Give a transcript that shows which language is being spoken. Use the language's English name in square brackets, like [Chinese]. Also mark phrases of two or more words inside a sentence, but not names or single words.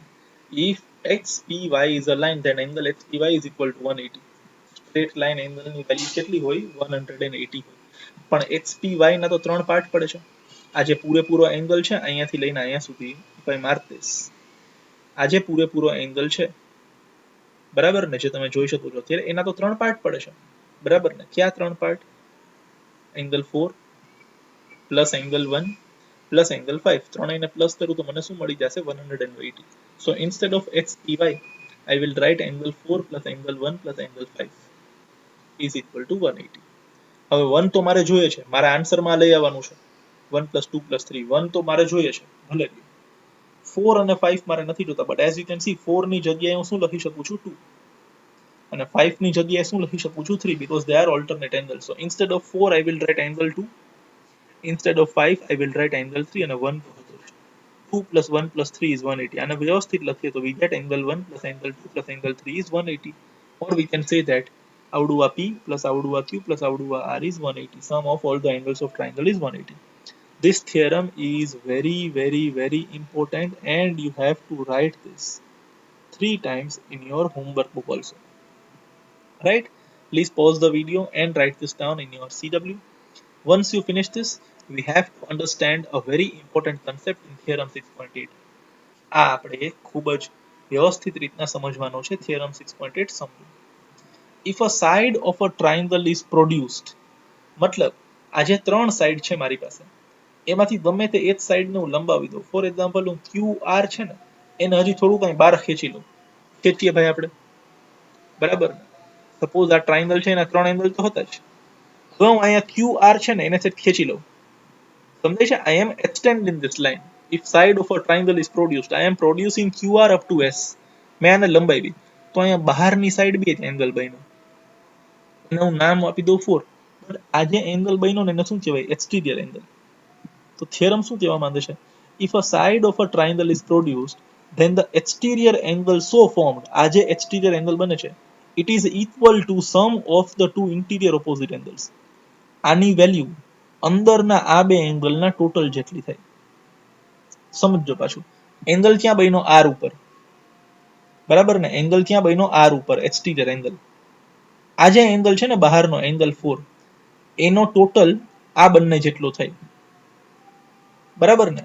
[English] If XPY is a line, then angle XPY is equal to 180. Straight line angle [Gujarati] ની વેલ્યુ કેટલી હોય? 180 હોય. પણ XPY ના તો ત્રણ પાર્ટ પડે છે. આ જે પૂરેપૂરો એંગલ છે અહીંયાથી લઈને અહીંયા સુધી, [English] if I mark this, [Gujarati] આ જે પૂરેપૂરો એંગલ છે, બરાબર ને, જે તમે જોઈ શકો છો અત્યારે, એના તો ત્રણ પાર્ટ પડે છે, બરાબર ને. ક્યાં ત્રણ પાર્ટ? [English] angle 4 plus angle 1 plus angle 5. [Gujarati] ત્રણેયને પ્લસ કરું તો મને શું મળી જશે? 180. [English] So instead of XPY I will write angle 4 plus angle 1 plus angle 5 is equal to 180. [Gujarati] હવે 1 તો મારે જોઈએ છે, મારા આન્સરમાં લઈ આવવાનું છે. [English] 1 plus 2 plus 3, [Gujarati] 1 તો મારે જોઈએ છે, ભલે 4 અને 5 મારે નથી જોતા. [English] but as you can see [Gujarati] 4 ની જગ્યાએ હું શું લખી શકું છું? 2. અને 5 ની જગ્યાએ શું લખી શકું છું 3 [English] because they are alternate angles. So instead of 4 I will write angle 2, instead of 5 I will write angle 3 અને 1 2 plus 1 plus 3 is 180. [Gujarati] અને વ્યવસ્થિત લખીએ તો [English] we get angle 1 plus angle 2 plus angle 3 is 180. Or we can say that [Gujarati] આવડું આ [English] P plus [Gujarati] આવડું આ [English] Q plus [Gujarati] આવડું આ [English] R is 180. Sum of all the angles of triangle is 180. This theorem is very very very important and you have to write this 3 times in your homework book also. Right? Please pause the video and write this down in your CW. Once you finish this, we have to understand a very important concept in theorem 6.8. [Gujarati] આ આપણે ખૂબ જ વ્યવસ્થિત રીતના સમજવાનો છે theorem 6.8 સમજો. [English] If a side of a triangle is produced, [Gujarati] મતલબ આ જે ત્રણ સાઈડ છે મારી પાસે એમાંથી ગમે તે એક સાઈડને હું લંબાવી દઉં. [English] for example [Gujarati] હું QR છે ને એને હજી થોડું કંઈ બહાર ખેંચી લઉં. ખેંચીએ ભાઈ આપણે, બરાબર ને? સપોઝ આ ટ્રાયંગલ છે એના ત્રણ એંગલ તો હતા જ. હવે હું અહીંયા QR છે ને એને ખેંચી લઉં. સમજાય છે? [English] I am extending this line. If side of a triangle is produced, I am producing QR up to S. [Gujarati] મેં આને લંબાવી તો અહીંયા બહારની સાઈડ બી એક એંગલ બન્યો. એને હું નામ આપી દઉં 4. બટ આ જે એંગલ બન્યો ને એને શું કહેવાય? [English] exterior angle. [Gujarati] તો થિયરમ શું કહેવા માંગે છે? [English] If a side of a triangle is produced, then the exterior angle so formed, [Gujarati] આ જે [English] exterior angle [Gujarati] બને છે, [English] it is equal to sum of the two interior opposite angles. [Gujarati] આની વેલ્યુ અંદરના આ બે એંગલના ટોટલ જેટલી થાય. સમજો પાછું, એંગલ ક્યાં બન્યો? R ઉપર, બરાબર ને? એંગલ ક્યાં બન્યો? R ઉપર, [English] exterior angle. [Gujarati] આ જે એંગલ છે ને બહારનો એંગલ 4, એનો ટોટલ આ બંને જેટલો થાય, બરાબર ને?